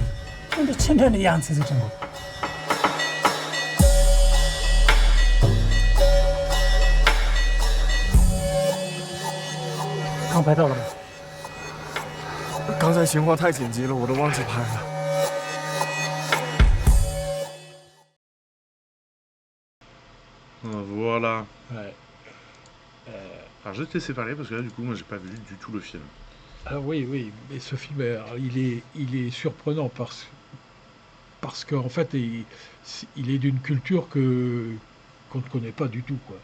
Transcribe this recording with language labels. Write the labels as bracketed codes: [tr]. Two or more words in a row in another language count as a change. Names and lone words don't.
[zh] 你这今天的样子是真的。刚拍到了吗？刚才情况太紧急了，我都忘记拍了。 [fr] Voilà. Ouais. Alors je vais te laisser parler parce que là du coup moi j'ai pas vu du tout le film. Ah oui, oui, mais ce film, alors, il est surprenant parce qu'en fait il est d'une culture qu'on ne connaît pas du tout, quoi.